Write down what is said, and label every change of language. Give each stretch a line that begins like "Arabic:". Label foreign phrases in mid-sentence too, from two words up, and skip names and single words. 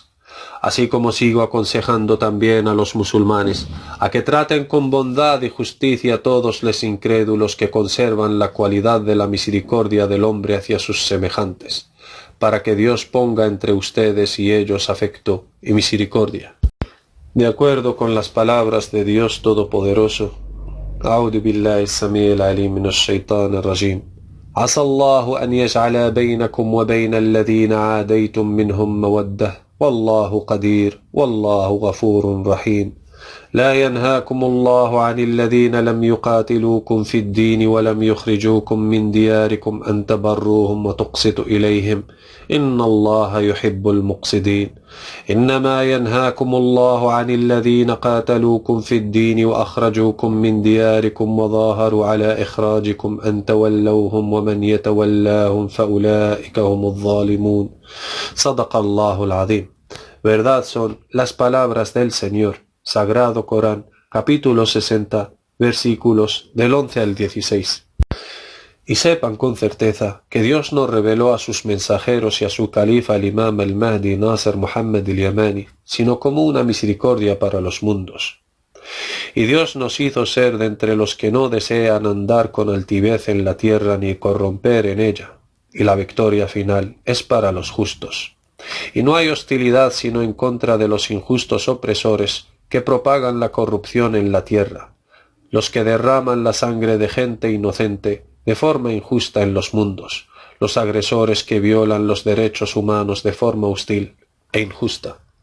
Spanish: Así como sigo aconsejando también a los musulmanes a que traten con bondad y justicia a todos los incrédulos que conservan la cualidad de la misericordia del hombre hacia sus semejantes, para que Dios ponga entre ustedes y ellos afecto y misericordia. De acuerdo con las palabras de Dios Todopoderoso,
Arabic: أعوذ بالله السميع العليم من الشيطان الرجيم عسى الله أن يجعل بينكم وبين الذين عاديتم منهم مودة والله قدير والله غفور رحيم لا ينهاكم الله عن الذين لم يقاتلوكم في الدين ولم يخرجوكم من دياركم أن تبروهم وتقسطوا إليهم إن الله يحب المقسطين إنما ينهاكم الله عن الذين قاتلوكم في الدين وأخرجوكم من دياركم وظاهروا على إخراجكم أن تولوهم ومن يتولاهم فأولئك هم الظالمون صدق الله العظيم.
Spanish: Verdad son las palabras del Señor, Sagrado Corán, capítulo 60, versículos del 11 al 16. Y sepan con certeza que Dios no reveló a sus mensajeros y a su califa el imam al-Mahdi Nasr Muhammad al-Yamani, sino como una misericordia para los mundos. Y Dios nos hizo ser de entre los que no desean andar con altivez en la tierra ni corromper en ella, y la victoria final es para los justos. Y no hay hostilidad sino en contra de los injustos opresores que propagan la corrupción en la tierra, los que derraman la sangre de gente inocente de forma injusta en los mundos, los agresores que violan los derechos humanos de forma hostil e injusta.